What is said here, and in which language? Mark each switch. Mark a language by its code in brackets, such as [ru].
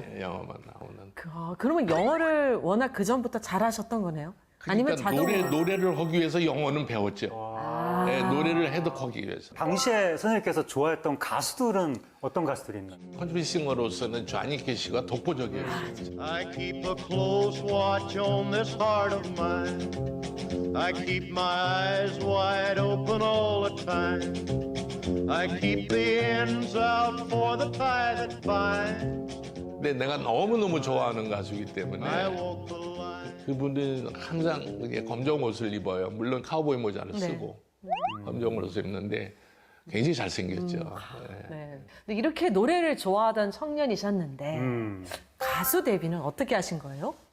[ko] 네, 영어만 나오는. 그러면 영어를 워낙 그전부터 잘하셨던 거네요? 아니면 그러니까 자동으로? 노래를 하기 위해서 영어는 배웠죠. 아. 네, 노래를 해독하기 위해서. 당시에 선생님께서 좋아했던 가수들은 어떤 가수들이 있나요? 컨트리 싱어로서는 쟈니 캐시가 독보적이에요. [en] I keep a close watch on this heart of mine. I keep my eyes wide open all the time. I keep the ends out for the tie that binds. [ko] 근데 내가 너무너무 좋아하는 가수이기 [en] I [ko] 때문에 [en] walk the line. [ko] 그분은 항상 이게 검정 옷을 입어요. 물론 카우보이 모자를 네. 쓰고 검정 옷을 입는데 굉장히 잘생겼죠. 네. 네. 근데 이렇게 노래를 좋아하던 청년이셨는데 가수 데뷔는 어떻게 하신 거예요?